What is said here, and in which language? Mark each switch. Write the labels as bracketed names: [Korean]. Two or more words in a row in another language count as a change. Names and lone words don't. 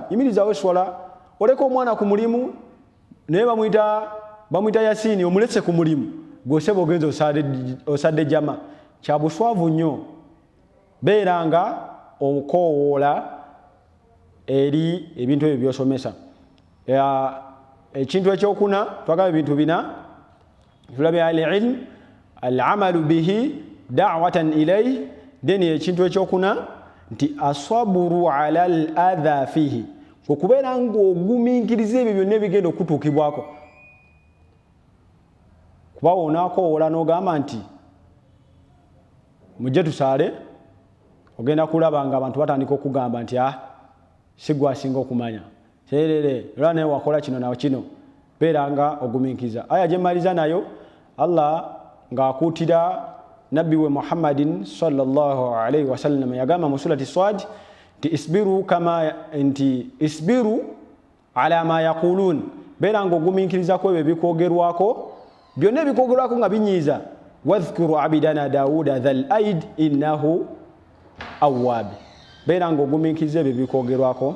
[Ganda] Yimirizawo eswala, oleka omwana ku mulimu naye bamuyita Yasiini, omuletse ku mulimu, gw'oseba ogenza osadde jama. Kya buswavu nnyo. Beera nga okowoola eri ebintu ebyo by'osomesa. Ekintu ekyokuna, twagaba ebintu bina, tulabye [Arabic] العلم، العمل به، دعوة إليه. [Ganda] Then ekintu ekyokuna nti [Arabic] الصبر على الأذى فيه, [Ganda] okubeera ng'ogumiikiriza ebyo byonna ebigenda okutuukibwako. Kuba onaakowoola n'ogamba nti mujje tusaale, ogenda kulaba nga abantu batandika okugamba nti si gwe asinga okumanya, serere era naye wakola kino na kino. Beera nga ogumiikiriza. Aya gye mmaliza nayo, Allah ng'akuutira nabbi we Muhammadin [Arabic] صلى الله عليه وسلم, [Ganda] yagamba mu surati Swad nti [Arabic] اصبر على ما يقولون, [Ganda] beera nga ogumiikirizako ebyo ebikwogerwako, byonna ebikwogerwako nga binyiiza. [Arabic] واذكر عبدنا داوود ذا الأيد إنه أواب, [Ganda] beera nga ogumiikiriza ebyo ebikwogerwako.